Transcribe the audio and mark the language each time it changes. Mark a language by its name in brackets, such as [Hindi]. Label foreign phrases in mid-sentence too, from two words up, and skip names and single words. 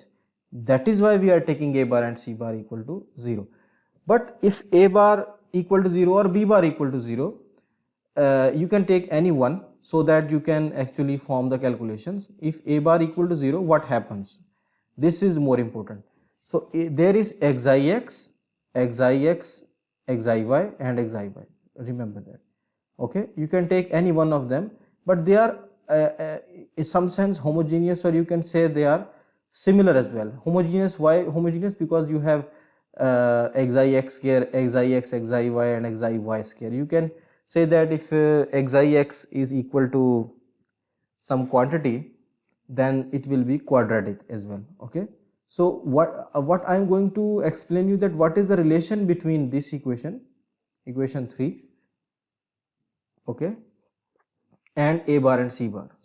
[English] That is why we are taking A bar and C bar equal to 0. But if A bar equal to 0 or B bar equal to 0, you can take any one so that you can actually form the calculations. If A bar equal to 0, what happens? This is more important. So there is xi x, xi x, xi y and xi y. Remember that. Okay, you can take any one of them, but they are in some sense homogeneous, or you can say they are similar as well. Homogeneous, why homogeneous? Because you have xi x square, xi x, xi y and xi y square. You can say that if xi x is equal to some quantity, then it will be quadratic as well, okay. So what I am going to explain you that what is the relation between this equation 3, okay, and A bar and C bar.